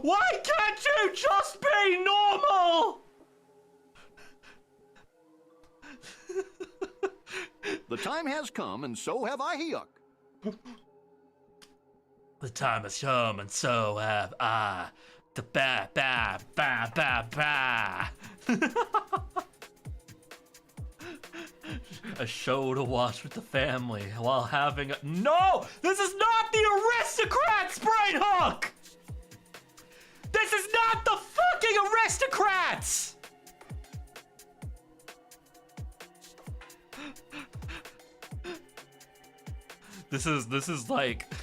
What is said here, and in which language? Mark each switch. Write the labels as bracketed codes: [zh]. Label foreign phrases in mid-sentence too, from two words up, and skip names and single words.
[en] Why can't you just be normal? The time has come, and so have I, Yuck. The time has come, and so have I. The ba ba ba ba ba. A show to watch with the family while having a... No! This is not the Aristocrats, Brain Hook! This is not the fucking Aristocrats! This is like...